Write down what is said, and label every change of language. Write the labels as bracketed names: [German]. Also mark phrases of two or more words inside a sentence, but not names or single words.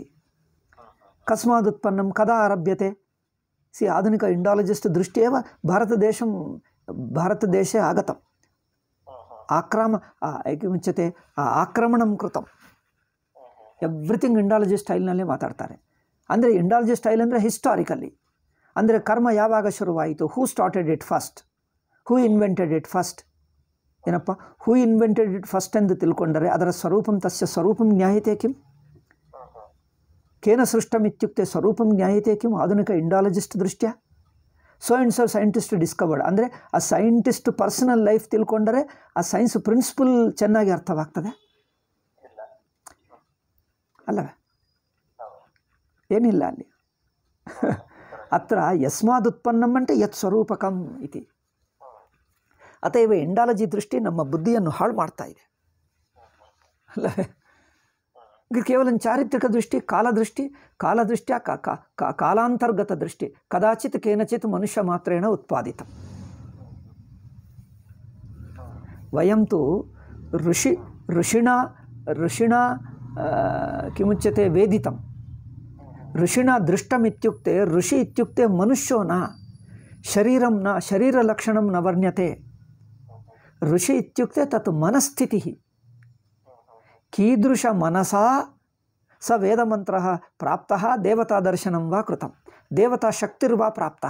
[Sanskrit] कस्मादुत्पन्नं कदा आरभ्यते? सी आधुनिक इंडालजिस्ट दृष्टि एव भारतदेशे आगतम्। किमुच्यते आक्रमणं कृतम्। [English] everything Indology style [Kannada] ನಲ್ಲೇ ಮಾತಾಡ್ತಾರೆ। ಅಂದ್ರೆ [English] Indology style [Kannada] ಅಂದ್ರೆ ಹಿಸ್ಟಾರಿಕಲಿ ಅಂದ್ರೆ ಕರ್ಮ ಯಾವಾಗ ಶುರುವಾಯಿತು? [English] Who started it first? Who invented it first? [Kannada] ಏನಪ್ಪ [English] who invented it first [Kannada] ಎಂದು ತಿಳ್ಕೊಂಡರೆ ಅದರ [Sanskrit] ಸ್ವರೂಪಂ ತಸ್ಯ ಸ್ವರೂಪಂ ಜ್ಞಾಯತೆ ಕಿಂ? ಕೇನ ಸೃಷ್ಟಂ ಇತ್ಯುಕ್ತೆ ಸ್ವರೂಪಂ ಜ್ಞಾಯತೆ ಕಿಂ? ಆಧುನಿಕ ಇಂಡಾಲಜಿಸ್ಟ್ ದೃಷ್ಟ್ಯಾ [English] so and so scientist discovered [Kannada] ಅಂದರೆ ಆ [English] scientist personal life [Kannada] ತಿಳ್ಕೊಂಡರೆ ಆ [English] science principle [Kannada] ಚೆನ್ನಾಗಿ ಅರ್ಥವಾಗ್ತದೆ ಅಲ್ಲವೇ? ಏನಿಲ್ಲ ಅಲ್ಲಿ. [Sanskrit] ಅತ್ರ ಯಸ್ಮಾದುತ್ಪನ್ನಂ అంటే ಯತ್ ಸ್ವರೂಪಕಂ ಇತಿ. [Kannada] ಅತएव ಇಂಡಾಲಜಿ ದೃಷ್ಟಿ ನಮ್ಮ ಬುದ್ಧಿಯನ್ನು ಹಾಳು ಮಾಡ್ತಾ ಇದೆ ಅಲ್ಲವೇ? [Sanskrit] ಕೇವಲ ಚಾರಿತ್ರಿಕ ದೃಷ್ಟಿ, ಕಾಲದೃಷ್ಟ್ಯಾ ಕಾಲಾಂತರ್ಗತ ದೃಷ್ಟಿ ಕದಾಚಿತ್ ಕೇನಚಿತ್ ಮನುಷ್ಯ ಮಾತ್ರೇಣ ಉತ್ಪಾದಿತಂ. ವಯಂ ತು ಋಷಿಣಾ ಕಿಮುಚ್ಯತೆ ವೇದಿತಂ ಋಷಿಣಾ ದೃಷ್ಟಮಿತ್ಯುಕ್ತೆ ಋಷಿ ಇತ್ಯುಕ್ತೆ ಮನುಷ್ಯೋ ನ ಶರೀರಂ ನ ಶರೀರಲಕ್ಷಣಂ ನ ವರ್ಣ್ಯತೆ. ಋಷಿ ಇತ್ಯುಕ್ತೆ ತತ್ ಮನಸ್ಥಿತಿ. कीदृश मनसा स वेदमन्त्रः प्राप्तः देवतादर्शनं वा कृतं देवताशक्तिर्वा प्राप्तः.